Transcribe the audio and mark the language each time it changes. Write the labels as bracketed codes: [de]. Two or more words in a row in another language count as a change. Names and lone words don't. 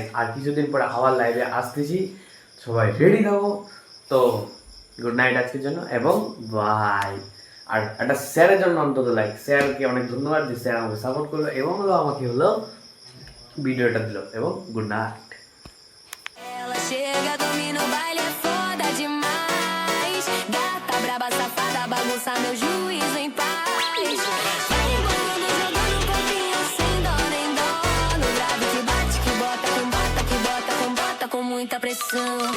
[bn] আর কিছুদিন পরে আবার লাইভে আসতেছি, সবাই রেডি থাকো। তো [en] good night [bn] আজকের জন্য, এবং বাই। আর একটা স্যারের জন্য অন্তত লাইক, স্যারকে অনেক ধন্যবাদ যে স্যার আমাকে সাপোর্ট করলো এবং হলো আমাকে হলো ভিডিওটা দিল, এবং [en] good night. [pt] Ela chega, domina o baile, é foda demais. Gata braba, safada, bagunça meu juízo em paz. Vai embolando, jogando um corpinho sem dó nem dó. No grave que bate, que bota, com bota, que bota, com bota, com muita pressão.